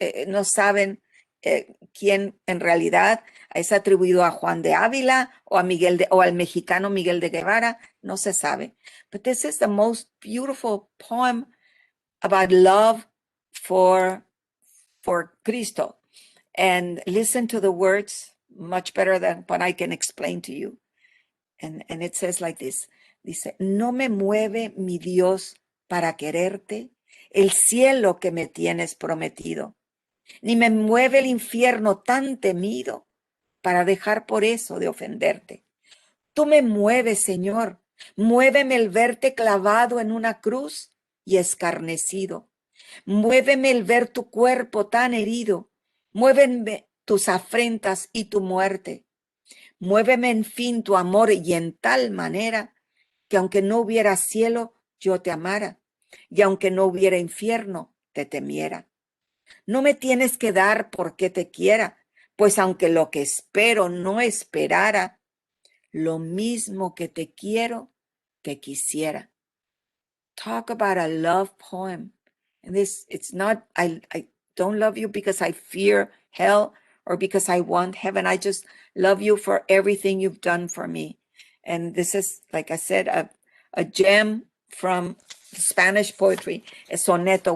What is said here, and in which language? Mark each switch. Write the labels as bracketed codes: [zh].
[es] No saben quién en realidad es atribuido a Juan de Ávila o o al mexicano Miguel de Guevara. No se sabe. [en] But this is the most beautiful poem about love for Cristo. And listen to the words, much better than what I can explain to you. And it says like this. [es] Dice, no me mueve mi Dios para quererte el cielo que me tienes prometido, ni me mueve el infierno tan temido para dejar por eso de ofenderte. Tú me mueves, Señor, muéveme el verte clavado en una cruz y escarnecido. Muéveme el ver tu cuerpo tan herido. Muéveme tus afrentas y tu muerte. Muéveme en fin tu amor y en tal manera que aunque no hubiera cielo, yo te amara, y aunque no hubiera infierno, te temiera. No me tienes que dar porque te quiera, pues aunque lo que espero no esperara, lo mismo que te quiero, te quisiera. [en] Talk about a love poem. And this, it's not, I don't love you because I fear hell or because I want heaven. I just love you for everything you've done for me. And this is, like I said, a gem from Spanish poetry, a soneto.